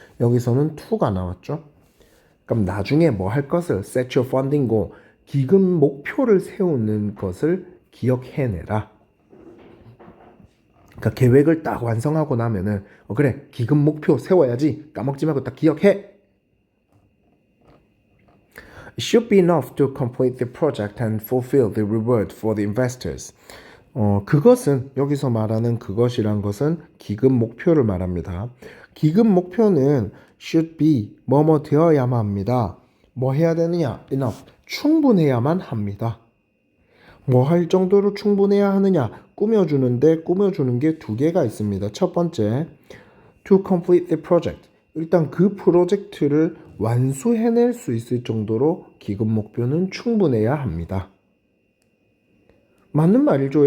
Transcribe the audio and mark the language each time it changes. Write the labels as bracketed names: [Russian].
[Korean] 여기서는 to가 나왔죠. 그럼 나중에 뭐 할 것을 [English] set your funding goal, [Korean] 기금 목표를 세우는 것을 기억해내라. 그러니까 계획을 딱 완성하고 나면은 그래 기금 목표 세워야지 까먹지 말고 딱 기억해. [English] It should be enough to complete the project and fulfill the reward for the investors. [Korean] 그것은 여기서 말하는 그것이란 것은 기금 목표를 말합니다. 기금 목표는 [English] should be [Korean] 뭐뭐 되어야만 합니다. 뭐 해야 되느냐? enough 충분해야만 합니다. 뭐 할 정도로 충분해야 하느냐? 꾸며주는데 꾸며주는 게 두 개가 있습니다. 첫 번째, [English] to complete the project. [Korean] 일단 그 프로젝트를 완수해낼 수 있을 정도로 기금 목표는 충분해야 합니다. 맞는 말이죠.